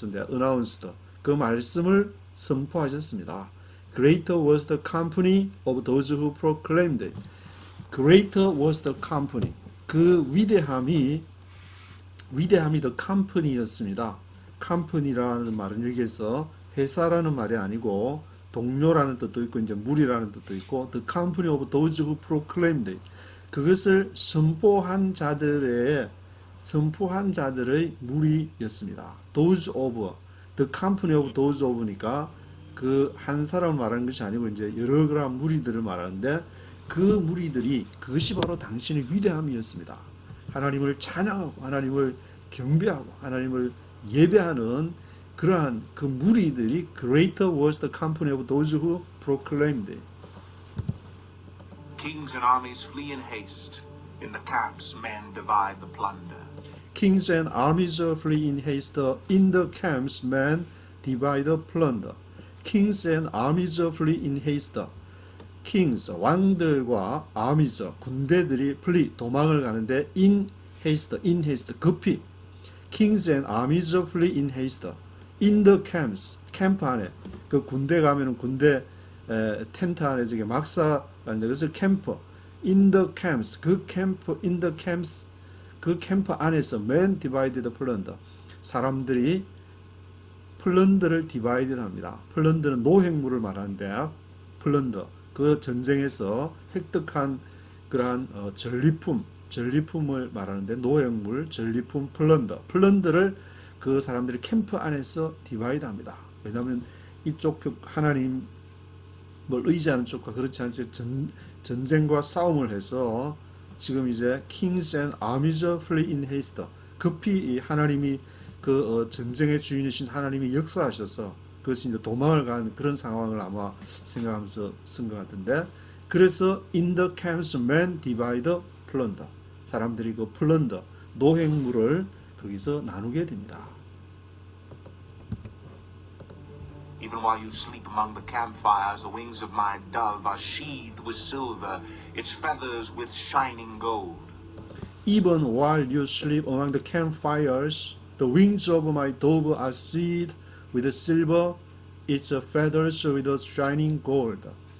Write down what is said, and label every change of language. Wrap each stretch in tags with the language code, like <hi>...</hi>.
<ko>announced, 그 말씀을 선포하셨습니다.</ko> <en>Greater was the company of those who proclaimed it. Greater was the company.</en> <ko>그 위대함이 the company였습니다. company라는 말은 여기에서 회사라는 말이 아니고 동료라는 뜻도 있고 이제 무리라는 뜻도 있고</ko> <en>the company of those who proclaimed it.</en> <ko>그것을 선포한 자들의 무리였습니다.</ko> <en>those of the company of those of</en> <ko>니까 그 한 사람을 말하는 것이 아니고 이제 여러 그런 무리들을 말하는데 그 무리들이 그것이 바로 당신의 위대함이었습니다. 하나님을 찬양하고 하나님을 경배하고 하나님을 예배하는 그러한 그 무리들이</ko> <en>greater was the company of those who proclaimed it. Kings and armies flee in haste. In the camps men divide the plunder. Kings and armies flee in haste. In the camps men divide the plunder. Kings and armies flee in haste.</en> <ko>Kings, 왕들과 armies, 군대들이 flee, 도망을 가는데</ko> <en>in haste,</en> <ko>급히.</ko> <en>Kings and armies flee in haste. In the camps,</en> <ko>캠프 안에. 그 군대 가면은 군대 텐트 안에 저게 막사라는데 그것을 캠프.</ko> <en>In the camps, in the camps,</en> <ko>그 캠프 안에서</ko> <en>men divided plunder.</en> <ko>사람들이 플런더를 디바이드 합니다. 플런더는 노획물을 말하는데 플런더, 그 전쟁에서 획득한 그러한 전리품을 말하는데 노획물, 전리품, 플런더를 그 사람들이 캠프 안에서 디바이드 합니다. 왜냐하면 이쪽 하나님을 의지하는 쪽과 그렇지 않은 쪽 전쟁과 싸움을 해서 지금 이제</ko> <en>kings and armies flee in haste.</en> <ko>급히 이 하나님이 그 전쟁의 주인이신 하나님이 역사하셔서 그것이 이제 도망을 간 그런 상황을 아마 생각하면서 쓴 것 같은데, 그래서</ko> <en>in the camps men divide plunder.</en> <ko>사람들이 그 플런더, 노획물을 거기서 나누게 됩니다.</ko> <en>Even while you sleep among the campfires, the wings of my dove are sheathed with silver, its feathers with shining gold. Even while you sleep among the campfires, the wings of my dove are sheathed with silver, its feathers with shining gold.</en>